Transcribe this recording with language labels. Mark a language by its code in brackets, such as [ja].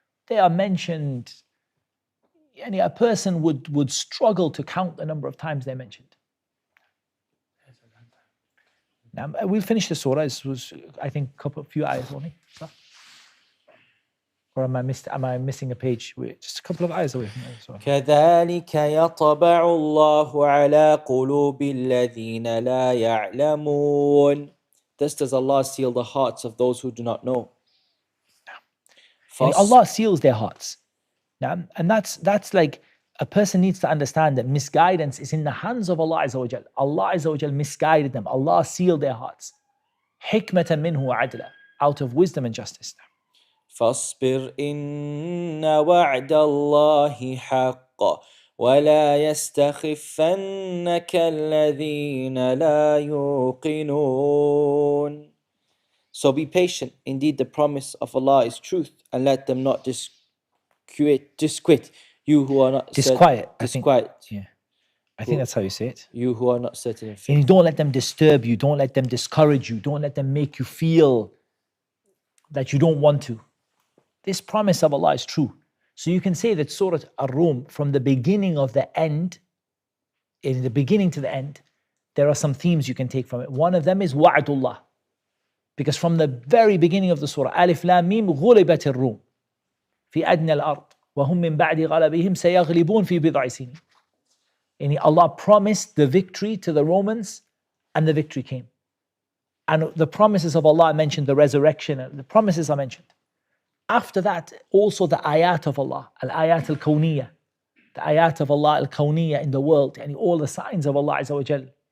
[en] They are mentioned. A person would struggle to count the number of times they're mentioned. Now we'll finish the surah. This was, I think, a few ayahs only. Or am I missing a page? We're just a couple of ayahs away from the surah. [ar] كذلك يطبع الله على قلوب الذين لا يعلمون. [en] Thus does Allah seal the hearts of those who do not know. Allah seals their hearts. And that's like a person needs to understand that misguidance is in the hands of Allah Azza wa Jal. Allah Azza wa Jal misguided them. Allah sealed their hearts. [ar] حكمة منه وعدلا, [en] out of wisdom and justice. [ar] فاصبر إن وعد الله حق ولا يستخفنك الذين لا يوقنون. [en] So be patient. Indeed, the promise of Allah is truth, and let them not disquit you who are not disquiet. Disquiet. I think that's how you say it. You who are not certain in faith. And don't let them disturb you. Don't let them discourage you. Don't let them make you feel that you don't want to. This promise of Allah is true. So you can say that Surah Ar-Rūm, from the beginning of the end, in the beginning to the end, there are some themes you can take from it. One of them is Wa'adullah. Because from the very beginning of the surah, [ar] Alif Lam Mim, غُلِبَتِ الرُّومِ في أدنى الأرض وهم من بعد غلبهم سيغلبون في بضع سنين. [en] And Allah promised the victory to the Romans, and the victory came. And the promises of Allah mentioned the resurrection, and the promises are mentioned. After that, also the ayat of Allah, al-ayat al-kawniyah, the ayat of Allah al-kawniyah in the world, and all the signs of Allah Azza wa Jal.